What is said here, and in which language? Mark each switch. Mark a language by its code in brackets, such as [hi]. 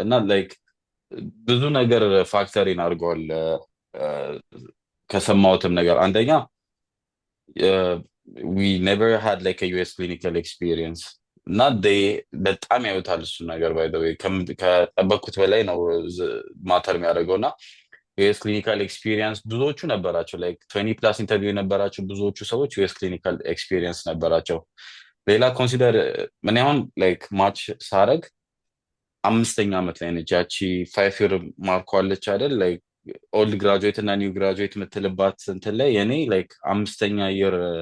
[am] እና like ብዙ ነገር ፋክተሪን አድርገዋል። ከሰማሁትም ነገር አንደኛ [en] we never had like a US clinical experience. not they [am] በጣም ያዩታል እሱ ነገር ባይ ዘ ዌይ ከጠበቅኩት በላይ ነው ማተር የሚያደርገው እና ዩኤስ ክሊኒካል ኤክስፒሪየንስ ብዙዎቹ ነበራቸው ላይክ 20 ፕላስ ኢንተርቪው የነበራቸው ብዙዎቹ ሰዎች ዩኤስ ክሊኒካል ኤክስፒሪየንስ ነበራቸው። ሌላ ኮንሲደር ምን አሁን ላይክ ማች ሳረግ 5ኛ ዓመት ላይ ነች ያቺ 5 ይር ማርኳለች አይደል ላይክ ኦልድ ግራጁዌት እና ኒው ግራጁዌት የምትልባት እንትን ላይ የኔ ላይክ 5ኛ ይር